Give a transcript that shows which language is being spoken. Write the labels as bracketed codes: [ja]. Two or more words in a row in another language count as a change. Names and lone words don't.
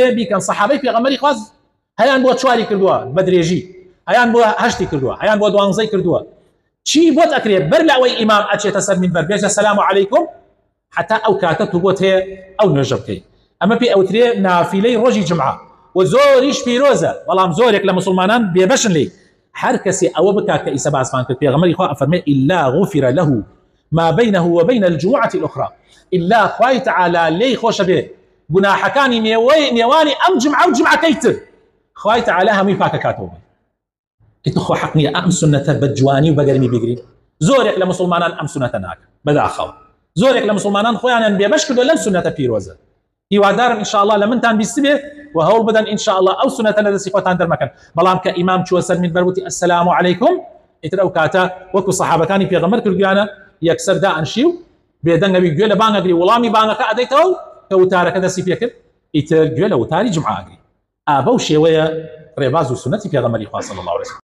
[ckb] بیکەن سەحابەی پێغەمبەری خوا هەیان بۆ چواری کردووە بە درێژی هەیان بۆ هەشتی کردووە هەیان بۆ دوانزەی کردووە چی بۆت ئەکرێت بەر لە ئەوەی ئیمام ئەچێتە سەر مینبەر بێژە [ar] سەلام عەلەیکم [ckb] حتا ئەو کاتە تو بۆت هەیە ئەو نوێژە بکەیت ئەمە پێی ئەوترێ نافیلەی ڕۆژی جمعە و زۆریش پیرۆزە بەڵام زۆرێک لە مسلمانان بێبەشن لێ هەر کەسێ ئەوە بکات کە ئیسا باسمان کرد پێغەمبەری خوا ئەفەرمێ [ar] إلا غفر له ما بينه وبين الجمعة الأخرى [ckb] إلا خوای تعالی لێی خۆشە بێ گوناحەکانی نێوانی ئەم جمعە و جمعەکەی تر خوای تعالی هەمووی پاکەکاتەوە ئیتر خۆ حەق نییە ئەم سنەتە بە جوانی و بەگەرمی بگری زۆرێک لە مسلمانان ئەم سنەتە ناکەن بەداخەوە زۆرێک لە مسلمانان خۆیانیان بێبەش کردو لەم سنەتە پیرۆزە هیوادارم ئینشاءالله لە منتان بیست بێ و هەوڵ بدەن ئینشاءالله ئەو سنەتە لە دەستی خۆتان دەرمەکەن بەڵام کە ئیمام چووە سەر مینبەر وتی [ar] ئەسسەلامو عەلەیکم [ckb] ئیتر ئەو کاتە وەکو سەحابەکانی پێغەمبەر کردویانە یەکسەر دائەنشی و بێدەنگەوی گوێ لە بانگەگری وەڵامی بانگەکە ئەدەیتەوە و کە وتارەکە دەستی پێکرد ئیتر گوێ لە وتاری جمعە ئەگری ئابە و شێوەیە ڕێباز و سنەتی پێغەمبەری خوا [ar] صلی الله عليه وسلم